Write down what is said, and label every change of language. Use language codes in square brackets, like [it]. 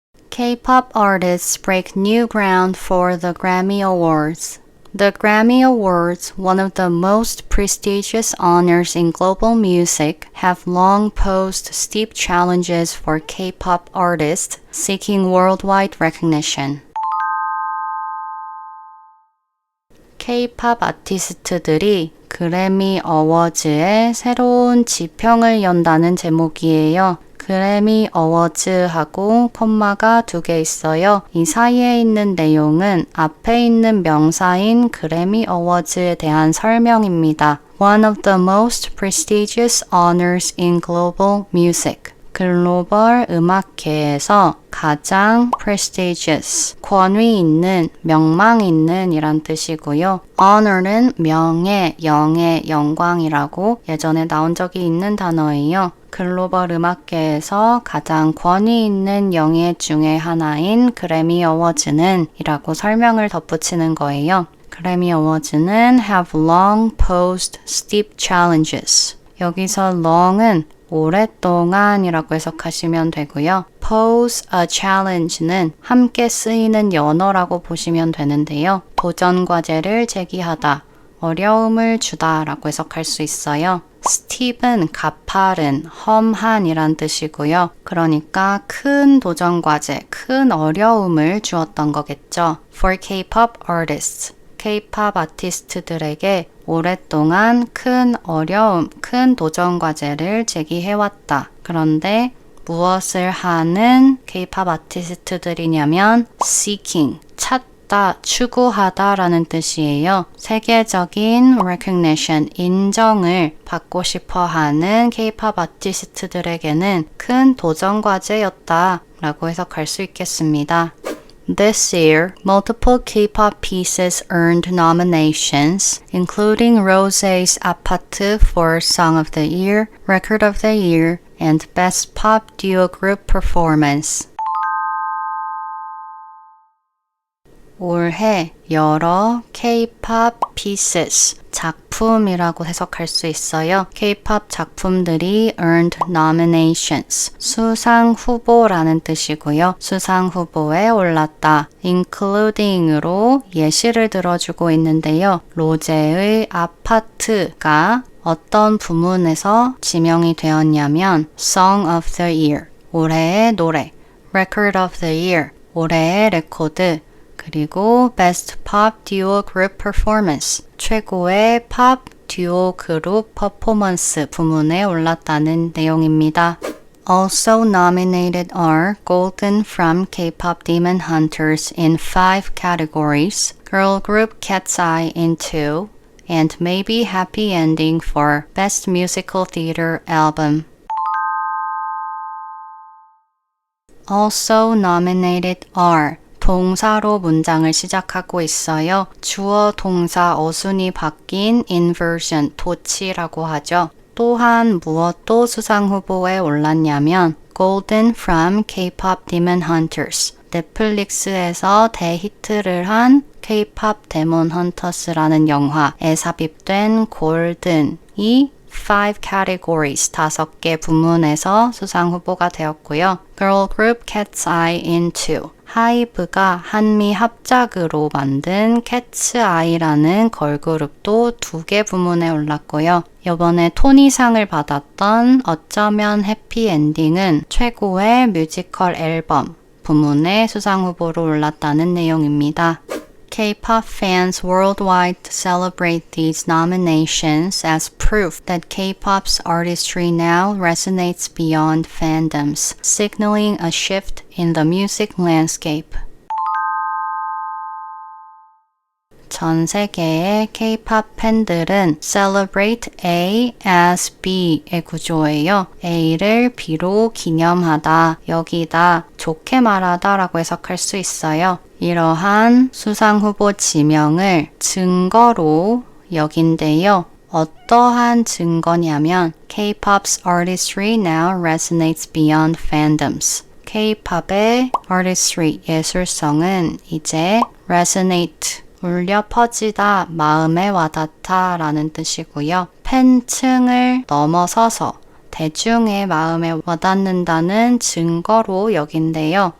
[en] K-pop artists break new ground for the Grammy Awards. The Grammy Awards, one of the most prestigious honors in global music, have long posed steep challenges for K-pop artists seeking worldwide recognition. [ko] K-pop 아티스트들이 그래미 어워즈에 새로운 지평을 연다는 제목이에요. 그래미 어워즈하고 콤마가 2개 있어요. 이 사이에 있는 내용은 앞에 있는 명사인 그래미 어워즈에 대한 설명입니다. [en] One of the most prestigious honors in global music. [ko] 글로벌 음악계에서 가장 prestigious, 권위 있는, 명망 있는 이란 뜻이고요. honor는 명예, 영예, 영광이라고 예전에 나온 적이 있는 단어예요. 글로벌 음악계에서 가장 권위 있는 영예 중에 하나인 그래미 어워즈는 이라고 설명을 덧붙이는 거예요. 그래미 어워즈는 [en] have long posed steep challenges. [ko] 여기서 long은 오랫동안이라고 해석하시면 되고요. pose a challenge는 함께 쓰이는 연어라고 보시면 되는데요. 도전 과제를 제기하다, 어려움을 주다 라고 해석할 수 있어요. steep은 가파른, 험한이란 뜻이고요. 그러니까 큰 도전 과제, 큰 어려움을 주었던 거겠죠. [en] For K-pop artists, [ko] K-pop 아티스트들에게 오랫동안 큰 어려움, 큰 도전 과제를 제기해왔다. 그런데 무엇을 하는 K-pop 아티스트들이냐면 seeking, 찾다, 추구하다 라는 뜻이에요. 세계적인 recognition, 인정을 받고 싶어 하는 K-pop 아티스트들에게는 큰 도전 과제였다 라고 해석할 수 있겠습니다. [en] This year, multiple K-pop pieces earned nominations, including Rosé's 아파트 for Song of the Year, Record of the Year, and Best Pop Duo Group Performance. [ko] 올해 여러 K-pop pieces, 작품이라고 해석할 수 있어요. K-pop 작품들이 earned nominations, 수상 후보라는 뜻이고요. 수상 후보에 올랐다. including으로 예시를 들어주고 있는데요. 로제의 아파트가 어떤 부문에서 지명이 되었냐면 Song of the Year, 올해의 노래, Record of the Year, 올해의 레코드, 그리고 Best Pop Duo Group Performance, 최고의 팝 듀오 그룹 퍼포먼스 부문에 올랐다는 내용입니다. [en] Also nominated are Golden from K-pop Demon Hunters in 5 categories, Girl Group Cat's Eye in 2, and Maybe Happy Ending for Best Musical Theater Album. Also nominated are [ko] 동사로 문장을 시작하고 있어요. 주어, 동사, 어순이 바뀐 inversion, 도치라고 하죠. 또한 무엇도 수상 후보에 올랐냐면 Golden from K-pop Demon Hunters, 넷플릭스에서 대히트를 한 K-pop 데몬 헌터스라는 영화에 삽입된 골든이 [en] 5 categories, [ko] 5개 부문에서 수상 후보가 되었고요. [en] Girl Group Cat's Eye in 2, [ko] 하이브가 한미 합작으로 만든 Cat's Eye라는 걸그룹도 2개 부문에 올랐고요. 이번에 토니상을 받았던 어쩌면 해피엔딩은 최고의 뮤지컬 앨범 부문에 수상 후보로 올랐다는 내용입니다. [en] K-pop fans worldwide celebrate these nominations as proof that K-pop's artistry now resonates beyond fandoms, signaling a shift in the music landscape. [ko] 전 세계의 K-pop 팬들은 [en] celebrate A as B [ko] 의 구조예요. A를 B로 기념하다, 여기다, 좋게 말하다 라고 해석할 수 있어요. 이러한 수상 후보 지명을 증거로 여긴대요. 어떠한 증거냐면 [en] K-pop's artistry now resonates beyond fandoms. [ko] K-pop의 artistry, 예술성은 이제 resonate, 울려 퍼지다, 마음에 와닿다 라는 뜻이고요. 팬층을 넘어서서 대중의 마음에 와닿는다는 증거로 여긴대요.